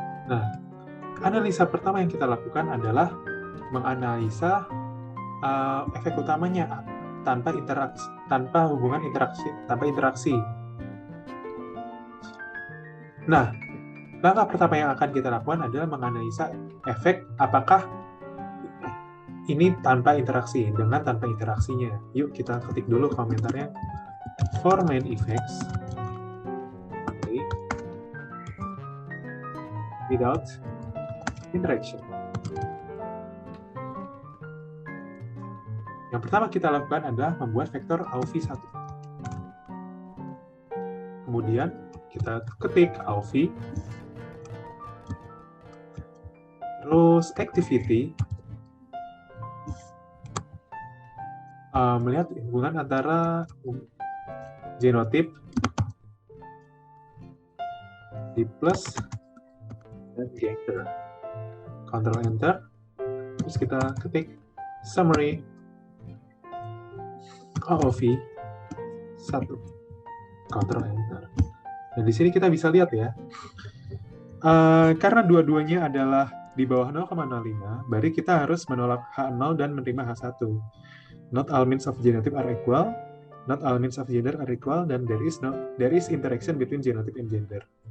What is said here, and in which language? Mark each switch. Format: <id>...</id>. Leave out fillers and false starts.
<id>Nah, analisa pertama yang kita lakukan adalah menganalisa efek utamanya tanpa interaksi. Nah, langkah pertama yang akan kita lakukan adalah menganalisa efek apakah ini tanpa interaksi dengan tanpa interaksinya. Yuk kita ketik dulu komentarnya.</id> <en>For main effects, without interaction.</en> <id>Yang pertama kita lakukan adalah membuat vektor AUV1. Kemudian kita ketik AUV, terus activity, melihat hubungan antara genotip, di plus, dan gender. Ctrl Enter, terus kita ketik summary OOV 1. Ctrl Enter. Dan di sini kita bisa lihat ya, karena dua-duanya adalah di bawah 0,05, berarti kita harus menolak H0 dan menerima H1.</id> <en>Not all means of genotype are equal, not all means of gender are equal,</en> <id>dan</id> <en>there is interaction between genotype and gender.</en>